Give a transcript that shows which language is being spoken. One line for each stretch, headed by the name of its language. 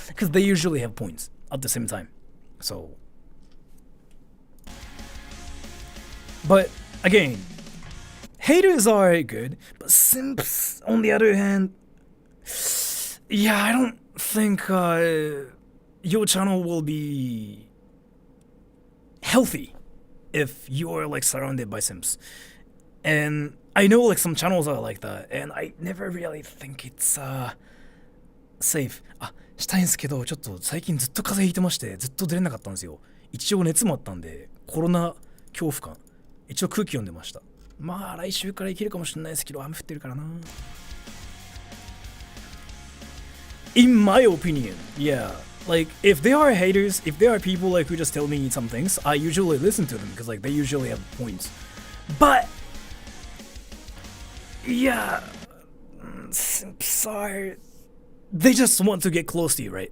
English: because they usually have points at the same time. So, but again, haters are good, but simps, on the other hand, yeah, I don't think your channel will be healthy if you're like surrounded by simps. And I know like some channels are like that, and I never really think it's safe.
Japanese: したいんですけど、ちょっと最近ずっと風邪ひいてまして、ずっと出れなかったんですよ。一応熱もあったんで、コロナ恐怖感。一応空気読んでました。まあ来週からいけるかもしれないですけど、雨降ってるからな。
English: In my opinion, yeah. Like, if there are haters, if there are people like who just tell me some things, I usually listen to them because like they usually have points. But yeah, simps are, they just want to get close to you, right?